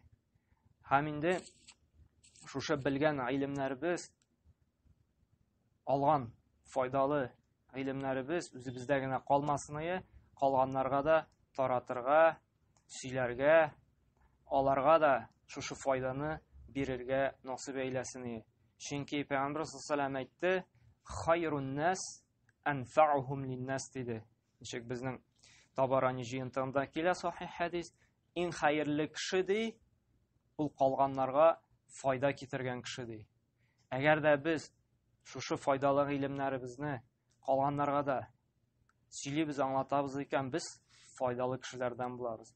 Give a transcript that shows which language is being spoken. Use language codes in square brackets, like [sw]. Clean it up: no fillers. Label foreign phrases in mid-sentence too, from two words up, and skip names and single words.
[tt] Һәм инде шушы белгән гыйлемнәребез, алган файдалы гыйлемнәребез үзебездә генә калмасын, калганнарга да таратырга, сөйләргә, аларга да шушы файданы бирергә насыйп әйләсен. Чөнки Пәйгамбер [ar] صلى الله عليه [tt] әйтте: [ar] "خير الناس أنفعهم للناس" диде. [tt] Ничек безнең Табарани җыентыгында килә сахих хәдис, иң хәерле кеше ди, ул калганнарга файда китергән кеше ди. Әгәр дә без шушы файдалы гыйлемнәребезне калганнарга да сөйлибез, аңлатабыз икән, без файдалы кешеләрдән булабыз.